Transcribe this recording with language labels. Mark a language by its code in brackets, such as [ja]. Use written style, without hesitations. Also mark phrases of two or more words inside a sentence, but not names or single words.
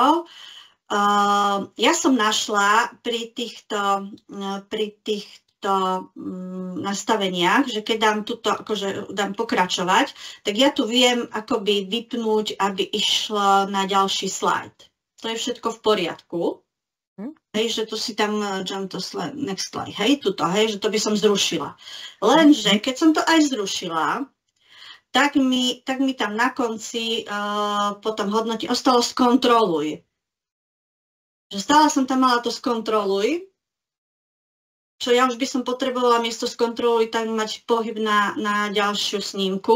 [sk] Ja som našla pri týchto nastaveniach, že keď dám tuto, akože dám pokračovať, tak ja tu viem akoby vypnúť, aby išlo na ďalší slajd. To je všetko v poriadku. Hej, že to si tam [en] jump to slide, next slide, [sk] hej, tuto, hej, že to by som zrušila. Lenže, keď som to aj zrušila, tak mi tam na konci potom hodnotí, ostalo skontroluj. Že stále som tam mala to skontroluj, čo ja už by som potrebovala miesto skontroluj tak mať pohyb na ďalšiu snímku.